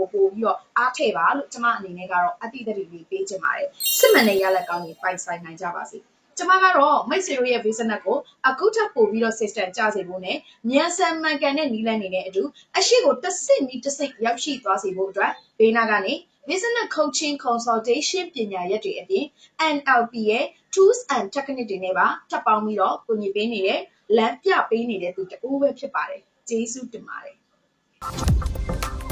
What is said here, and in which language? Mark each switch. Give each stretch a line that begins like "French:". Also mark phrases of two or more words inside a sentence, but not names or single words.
Burmese: ပို့ပြီးတော့အားထည့်ပါလို့ကျမအနေနဲ့ကတော့အတိအကျလေးပေးချင်ပါတယ်စစ်မှန်တဲ့ရလဒ်ကောင်းတွေပိုင်ဆိုင်နိုင်ကြပါစေကျမကတော့မိတ်ဆွေတို့ရဲ့ business ကိုအခုထပ်ပို့ပြီးတော့ system ကျစေဖို့နဲ့မြန်ဆန်မှန်ကန်တဲ့နည်းလမ်းတွေနဲ့အတူအရှိကိုတစ်ဆင့်ရောက်ရှိသွားစေဖို့အတွက်ဘေးနာကနေ
English: business coaching consultation
Burmese: ပညာရပ်တွေအပြင် NLP ရဲ့
English: tools and technique
Burmese: တွေနဲ့ပါထပ်ပေါင်းပြီးတော့ကူညီပေးနေတဲ့လမ်းပြပေးနေတဲ့သူတူပဲဖြစ်ပါတယ်ကျေးဇူးတင်ပါတယ်